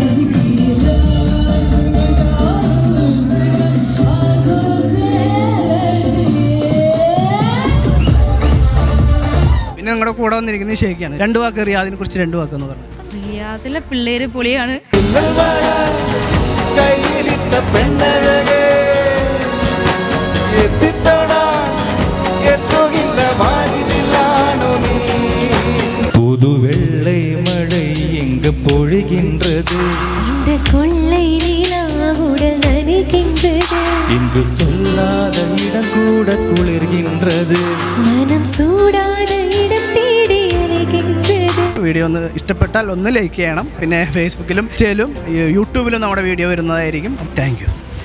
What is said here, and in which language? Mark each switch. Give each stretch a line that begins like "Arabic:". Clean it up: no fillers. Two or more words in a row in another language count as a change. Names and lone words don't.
Malayalam: പിന്നെ നിങ്ങളുടെ കൂടെ വന്നിരിക്കുന്നത് ഷെയ്ഖാണ്. 2 വാക്ക് റിയാദിനെ കുറിച്ച് 2 വാക്കെന്ന് പറഞ്ഞു. റിയാദിലെ പിള്ളേര് പൊളിയാണ്.
Tamil: புதுவெள்ளை மழை எங்கு பொழிகின்றது, இந்த கொள்ளை நிலாவுடல் நனைகின்றது, இங்கு சொல்லாத இடம் கூட குளிர்கின்றது, மனம் சூடான இடம் தேடி அலைகின்றது.
Malayalam: വീഡിയോ ഒന്ന് ഇഷ്ടപ്പെട്ടാൽ ഒന്ന് ലൈക്ക് ചെയ്യണം. പിന്നെ ഫേസ്ബുക്കിലും യൂട്യൂബിലും നമ്മുടെ വീഡിയോ വരുന്നതായിരിക്കും.
English: Thank you.